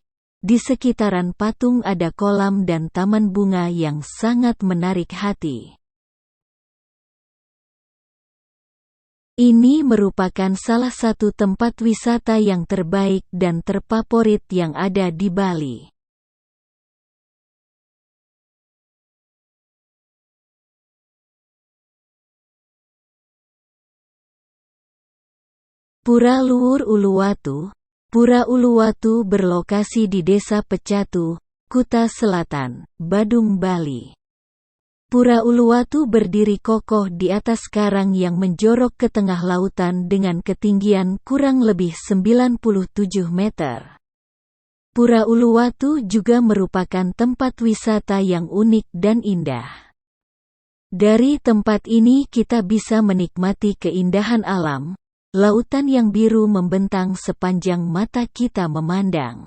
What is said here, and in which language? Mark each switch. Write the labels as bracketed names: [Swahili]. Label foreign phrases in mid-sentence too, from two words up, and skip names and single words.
[Indonesian] Di sekitaran patung ada kolam dan taman bunga yang sangat menarik hati. Ini merupakan salah satu tempat wisata yang terbaik dan terfavorit yang ada di Bali. Pura Luhur Uluwatu. Pura Uluwatu berlokasi di Desa Pecatu, Kuta Selatan, Badung, Bali. Pura Uluwatu berdiri kokoh di atas karang yang menjorok ke tengah lautan dengan ketinggian kurang lebih 97 meter. Pura Uluwatu juga merupakan tempat wisata yang unik dan indah. Dari tempat ini kita bisa menikmati keindahan alam, lautan yang biru membentang sepanjang mata kita memandang.